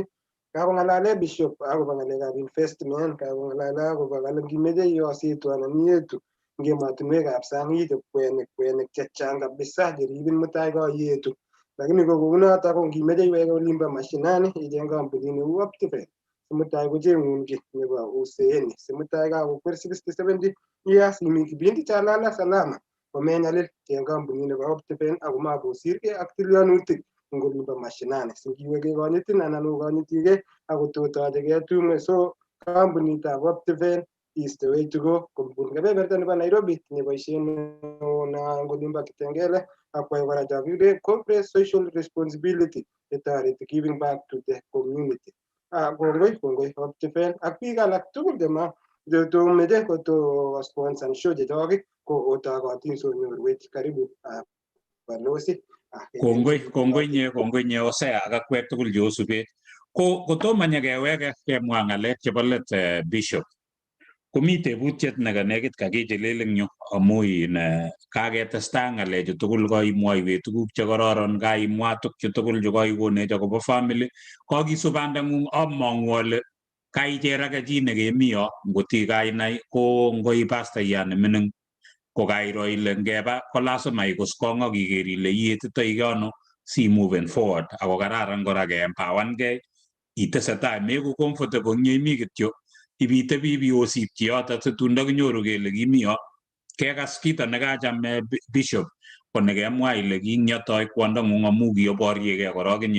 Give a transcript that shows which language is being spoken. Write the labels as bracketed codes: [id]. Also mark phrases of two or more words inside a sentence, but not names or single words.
[kln] Kakong'alale Bishop akobo ng'alekab investment, kakong'alale akobo kale ngimeche iyositu anan iyetu eng emotinwekab sang ichop kwenik chechang kabisa cheribin mutai kayetu. Lakini ko kounoto ko ngimeche iweke olimbo mashinani icheng kampunit neu Rt.Rev. Mutai kocheng'un ki nebo useeni simutai kakokwer 60-70 years imi [sw] kipindi cha lala salama [kln] komenyalil cheng kampunit nebo Rt.Rev. ako makosirgei ak tilyanutik eng olimbo mashinani singiwe kekonyitin anan okonyitigei akototochegei tumwek. [en] So kampunitab Rt.Rev. is the way to go. [kln] Kobun kebeberta nebo Nairobi neboisie neo na eng olimbo Kitengele akwai kora chakire [en] corporate social responsibility netoreti giving back to the community. [kln] Kongoi Rt.Rev. ak biik alak tugul chetomeche koto sponsor show chechok ko otokotin sonyorwech. Karibu balozi. Kongoi nye Hosea ak akwek tugul cheosubet. Kotomo nyekeweke kemwa ng'alek chebo let Bishop. Komi tebutiet nekanekit kakichelel eng yu amu kaketestai ng'alechu tugul, kaimwoiwech tuguk chekororon, kaimwa tukchu tugul chekaikonech akobo family. Kakisub bandang'ung among'u ale kaicher ake chi nekemi yo ngoti kainai ko ngoi pastayat nemining ko kairo ile ngeba ko lazima ikus kong ak iker ile ietitoi ano si [en] moving forward. [kln] Ako kararan kora ke-empowergei itesetai meku comfortable eng yeimi kityo ibitebi biosipchi yoto situn ndakinyoru kele kimi yo kekas kito nekacham Bishop ko nekemwa ile king'yotoi kwondong'ung amu kioboryekei korok inye.